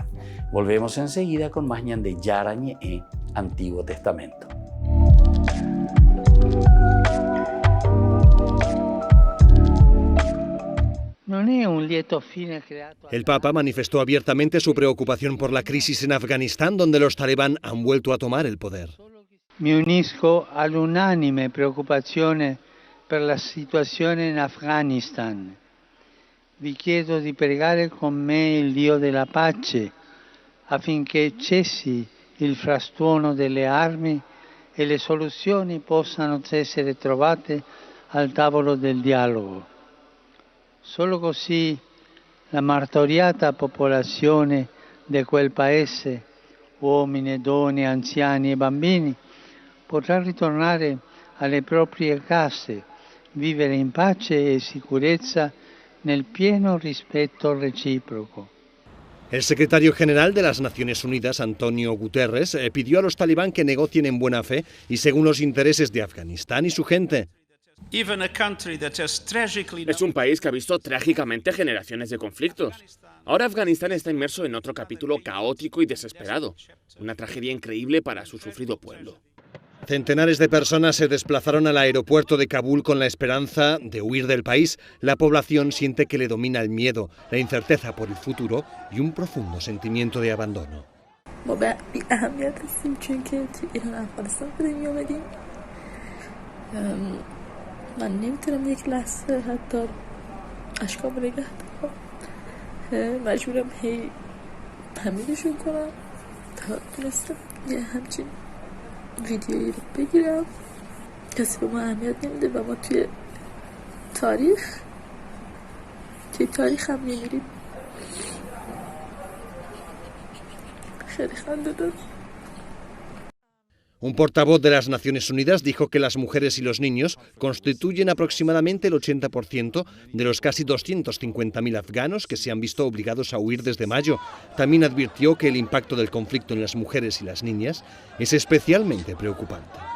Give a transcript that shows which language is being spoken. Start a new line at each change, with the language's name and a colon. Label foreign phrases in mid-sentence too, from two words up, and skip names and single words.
Spanish: Volvemos enseguida con más Ñande Yarañe, Antiguo Testamento. El Papa manifestó abiertamente su preocupación por la crisis en Afganistán, donde los talibán han vuelto a tomar el poder.
Italian: Mi unisco all'unanime preoccupazione per la situazione in Afghanistan. Vi chiedo di pregare con me il Dio della pace affinché cessi il frastuono delle armi e le soluzioni possano essere trovate al tavolo del dialogo. Solo così la martoriata popolazione di quel paese, uomini, donne, anziani e bambini, potrà ritornare alle proprie case, vivere in pace e sicurezza nel pieno rispetto reciproco.
Spanish: El secretario general de las Naciones Unidas, Antonio Guterres, pidió a los talibán que negocien en buena fe y según los intereses de Afganistán y su gente. Es un país que ha visto trágicamente generaciones de conflictos. Ahora Afganistán está inmerso en otro capítulo caótico y desesperado. Una tragedia increíble para su sufrido pueblo. Centenares de personas se desplazaron al aeropuerto de Kabul con la esperanza de huir del país. La población siente que le domina el miedo, la incerteza por el futuro y un profundo sentimiento de abandono.
Persian: من نمیتونم یک لحظه حتی اشکام رو نگه دارم مجبورم هی تمرینشون کنم تا تونستم یه همچین ویدیویی رو بگیرم. کسی به ما اهمیت نمیده و ما توی تاریخ هم میمیریم. خیلی خنده دار.
Spanish: Un portavoz de las Naciones Unidas dijo que las mujeres y los niños constituyen aproximadamente el 80% de los casi 250.000 afganos que se han visto obligados a huir desde mayo. También advirtió que el impacto del conflicto en las mujeres y las niñas es especialmente preocupante.